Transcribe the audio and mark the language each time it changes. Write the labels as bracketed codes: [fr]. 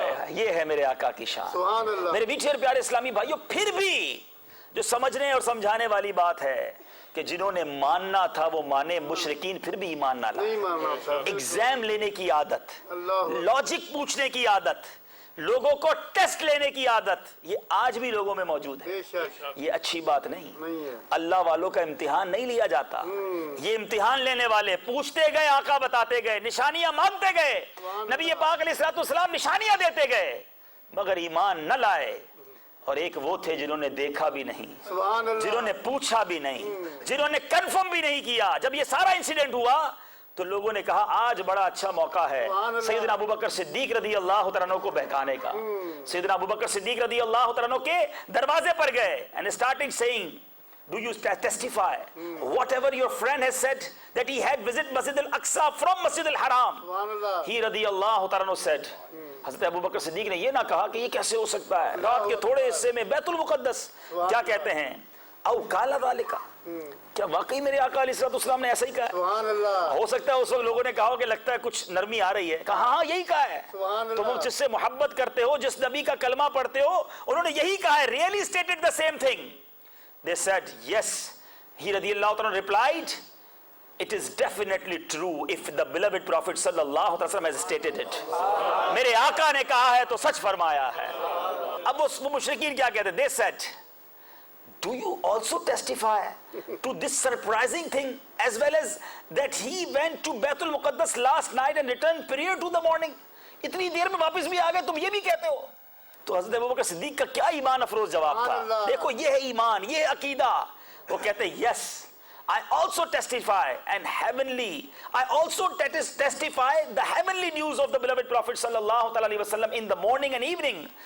[ur] یہ ہے میرے آقا کی شان. میرے میٹھے اور پیارے اسلامی بھائیوں, پھر بھی جو سمجھنے اور سمجھانے والی بات ہے کہ جنہوں نے ماننا تھا وہ مانے, مشرکین پھر بھی ایمان نہ لائے. ایگزام لینے کی عادت, لاجک پوچھنے کی عادت, لوگوں کو ٹیسٹ لینے کی عادت, یہ آج بھی لوگوں میں موجود ہے. یہ اچھی بات نہیں. اللہ والوں کا امتحان نہیں لیا جاتا. یہ امتحان لینے والے پوچھتے گئے, آقا بتاتے گئے, نشانیاں مانگتے گئے, نبی پاک علیہ الصلوۃ والسلام نشانیاں دیتے گئے, مگر ایمان نہ لائے. اور ایک وہ تھے جنہوں نے دیکھا بھی نہیں, جنہوں نے پوچھا بھی نہیں, جنہوں نے کنفرم بھی نہیں کیا. جب یہ سارا انسیڈنٹ ہوا تو لوگوں نے کہا آج بڑا اچھا موقع ہے سیدنا ابوبکر صدیق رضی اللہ تعالیٰ عنہ کو بہکانے کا. سیدنا ابوبکر صدیق رضی اللہ تعالیٰ عنہ کے دروازے پر گئے [en] and starting saying, do you testify whatever your friend has said that he had visited Masjid al-Aqsa from Masjid al-Haram. [ur] He رضی اللہ تعالیٰ عنہ said, حضرت ابوبکر صدیق نے یہ نہ کہا کہ یہ کیسے ہو سکتا ہے, رات کے تھوڑے حصے میں بیت المقدس, کیا کہتے ہیں [ar] او قال ذالک, [ur] کیا واقعی میرے آقا علیہ الصلوۃ والسلام نے ایسا ہی کہا. ہو سکتا ہے اس وقت لوگوں نے کہا کہ لگتا ہے کچھ نرمی آ رہی ہے. کہا ہاں یہی کہا ہے. تم جس سے محبت کرتے ہو, جس نبی کا کلمہ پڑھتے ہو, انہوں نے یہی کہا ہے. [en] really stated the same thing. They said yes. He رضی اللہ تعالیٰ replied, it is definitely true if the beloved Prophet sallallahu alaihi wasallam has stated it. [ur] میرے آقا نے کہا ہے تو سچ فرمایا ہے. اب وہ مشرکین کیا کہتے ہیں. [en] They said, do you also testify to this surprising thing as well as that he went to Bayt al-Muqaddas last night and returned prior to the morning. [ur] اتنی دیر میں واپس بھی آ گئے, تم یہ بھی کہتے ہو. تو حضرت ابوبکر صدیق کا کیا ایمان افروز جواب تھا. دیکھو یہ ہے ایمان, یہ ہے عقیدہ. وہ کہتے ہیں [en] yes, I also testify and heavenly, I also testify the heavenly news of the beloved Prophet sallallahu alaihi wasallam in the morning and evening.